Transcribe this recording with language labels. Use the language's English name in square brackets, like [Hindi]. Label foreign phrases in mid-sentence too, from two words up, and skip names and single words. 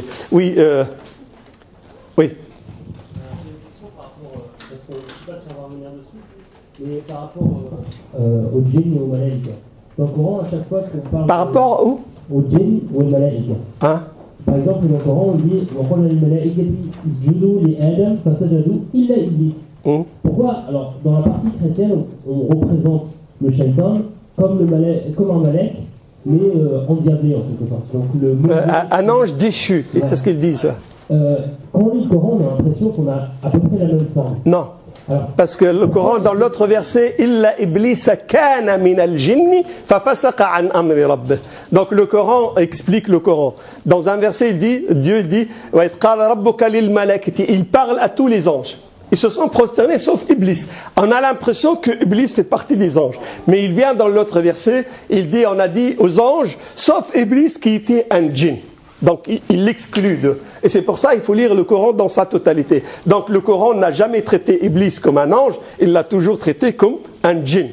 [French] Oui. Oui. Mais par rapport au djinn et au malaïka. Dans le Coran, à chaque fois qu'on parle... Par rapport où? Au djinn ou au malaïka. Hein? Par exemple, dans le Coran, on dit [Arabic] وَقَالَ لِلْمَلَائِكَةِ اسْجُدُوا لِآدَمَ فَسَجَدُوا إِلَّا إِبْلِيسَ. [French] Pourquoi? Alors, dans la partie chrétienne, on représente le shaitan comme un malek, mais endiablé en quelque sorte. Donc, un ange déchu, et c'est ce qu'ils disent. Quand on lit le Coran, on a l'impression qu'on a à peu près la même forme. Non. Parce que le Coran, dans l'autre verset, [Arabic] إلا إبليس كان من الجن ففسق عن أمر ربه. [French] Donc le Coran explique le Coran. Dans un verset, Dieu dit, [Arabic] وإذ قال ربك للملائكة. [French] Il parle à tous les anges. Ils se sont prosternés sauf Iblis. On a l'impression que Iblis fait partie des anges. Mais il vient dans l'autre verset, il dit, on a dit aux anges, sauf Iblis qui était un djinn. Donc il l'exclut d'eux. Et c'est pour ça qu'il faut lire le Coran dans sa totalité. Donc le Coran n'a jamais traité Iblis comme un ange, il l'a toujours traité comme un djinn.